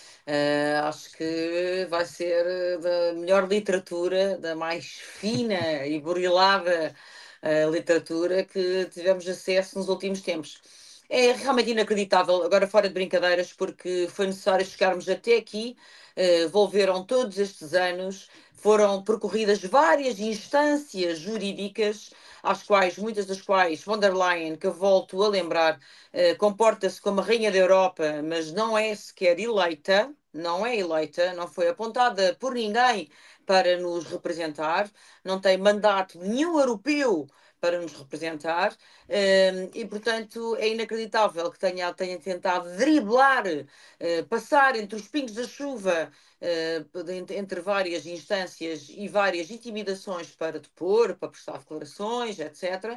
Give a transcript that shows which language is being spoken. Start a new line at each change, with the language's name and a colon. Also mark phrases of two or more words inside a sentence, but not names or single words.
Portuguese: Acho que vai ser da melhor literatura, da mais fina e burilada literatura que tivemos acesso nos últimos tempos. É realmente inacreditável, agora fora de brincadeiras, porque foi necessário chegarmos até aqui, envolveram todos estes anos, foram percorridas várias instâncias jurídicas, às quais, muitas das quais, von der Leyen, que eu volto a lembrar, comporta-se como a Rainha da Europa, mas não é sequer eleita, não é eleita, não foi apontada por ninguém para nos representar, não tem mandato nenhum europeu para nos representar, e portanto é inacreditável que tenha tentado driblar, passar entre os pingos da chuva, entre várias instâncias e várias intimidações para depor, para prestar declarações, etc.